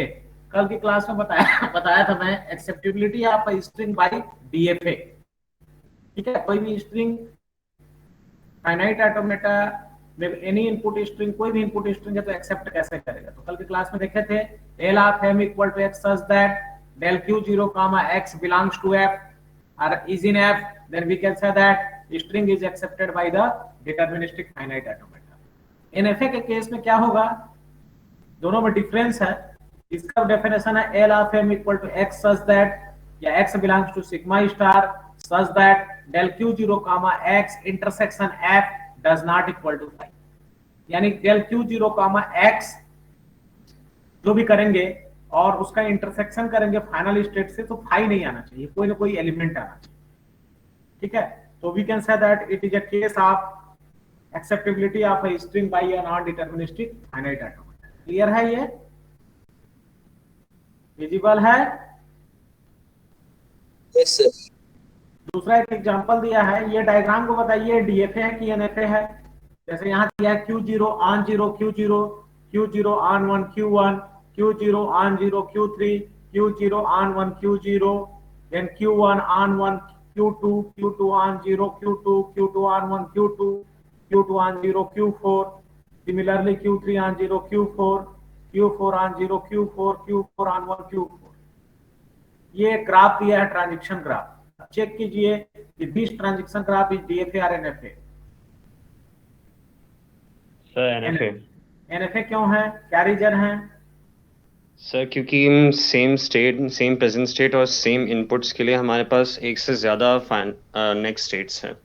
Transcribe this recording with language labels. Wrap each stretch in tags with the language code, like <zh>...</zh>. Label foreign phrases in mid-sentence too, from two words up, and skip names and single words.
<hi>कल की क्लास में बताया था मैं</hi> <en>acceptability of a string by DFA.</en> <hi>ठीक है, कोई भी स्ट्रिंग</hi> <en>finite automata</en> <hi>में</hi> <en>any input string,</en> <hi>कोई भी</hi> <en>input string</en> <hi>है तो एक्सेप्ट कैसे करेगा। तो कल की क्लास में देखे थे</hi> <en>L of M equal to x such that del q0 comma x belongs to f or is in f, then we can say that string is accepted by the deterministic finite automata.</en> <hi>NFA के केस में क्या होगा, दोनों में डिफरेंस है। इसका डेफिनेशन है</hi> <en>L of M equal to x such that या x belongs to sigma star such that del q0 comma x इंटरसेक्शन f does not equal to phi।</en> <hi>यानी</hi> <en>del q0 comma x</en> <hi>जो भी करेंगे और उसका इंटरसेक्शन करेंगे</hi> <en>final state</en> <hi>से, तो फाई नहीं आना चाहिए, कोई ना कोई एलिमेंट आना चाहिए। ठीक है, तो</hi> <en>we can say that it is a case of acceptability of a string by a non deterministic finite automata.</en> <hi>क्लियर है? ये विजिबल है?</hi> <en>yes sir.</en> <hi>दूसरा एक एग्जांपल दिया है, ये डायग्राम को बताइए डीएफए है कि एनएफए है। जैसे यहाँ दिया है</hi> <en>Q0 on 0 Q0, Q0 on 1 Q1, Q0 on 0 Q3, Q0 on 1 Q0, then Q1 on 1 Q2, Q2 on 0 Q2, Q2 on 1 Q2, Q2 on 0 Q4, similarly Q3 on 0 Q4, Q4 on 0 Q4, Q4 on 1 Q4।</en> <hi>ये ग्राफ दिया है</hi> <en>transition graph. चेक</en> <hi>कीजिए कि</hi> <en>this transition graph is DFA और एनएफए। सर एनएफए।</en> <hi>एनएफए क्यों है, क्या रीजन है? सर क्योंकि</hi> <en>same state, same present state</en> <hi>और</hi> <en>same inputs</en> <hi>के लिए हमारे पास एक से ज्यादा</hi> <en>next states</en> <hi>हैं।</hi>